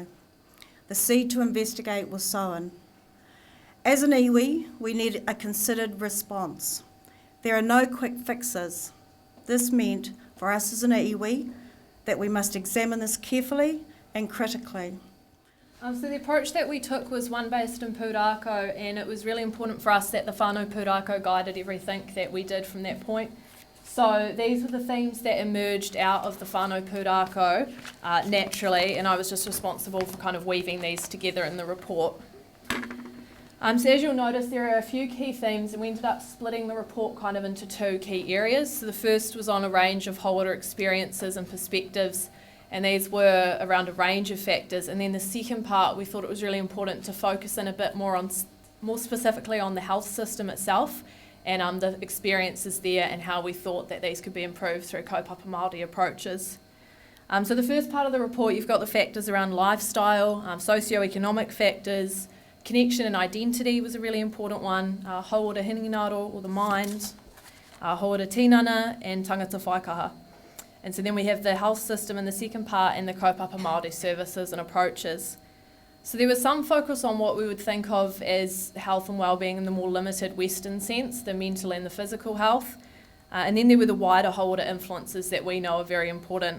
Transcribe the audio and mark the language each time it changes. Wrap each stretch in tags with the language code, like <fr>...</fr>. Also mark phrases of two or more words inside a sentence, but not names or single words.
<en>The seed to investigate was sown. As an iwi, we need a considered response. There are no quick fixes. This meant, for us as an iwi, that we must examine this carefully and critically. So the approach that we took was one based in pūrākau, and it was really important for us that the</en> <mi>whānau pūrākau</mi> <en>guided everything that we did from that point. So these were the themes that emerged out of the</en> <mi>whānau pūrākau</mi> <en>naturally, and I was just responsible for kind of weaving these together in the report. So as you'll notice, there are a few key themes, and we ended up splitting the report kind of into two key areas. So the first was on a range of hauora experiences and perspectives, and these were around a range of factors. And then the second part, we thought it was really important to focus in a bit more specifically on the health system itself, and the experiences there and how we thought that these could be improved through</en> <mi>kaupapa Māori</mi> <en>approaches. So the first part of the report, you've got the factors around lifestyle, socio-economic factors, connection and identity was a really important one,</en> <mi>hauora hinengaro</mi> <en>or the mind,</en> <mi>hauora tinana</mi> <en>and</en> <mi>tangata whaikaha.</mi> <en>And so then we have the health system in the second part and the</en> <mi>kaupapa Māori</mi> <en>services and approaches. So there was some focus on what we would think of as health and wellbeing in the more limited Western sense, the mental and the physical health. And then there were the wider hauora influences that we know are very important.</en>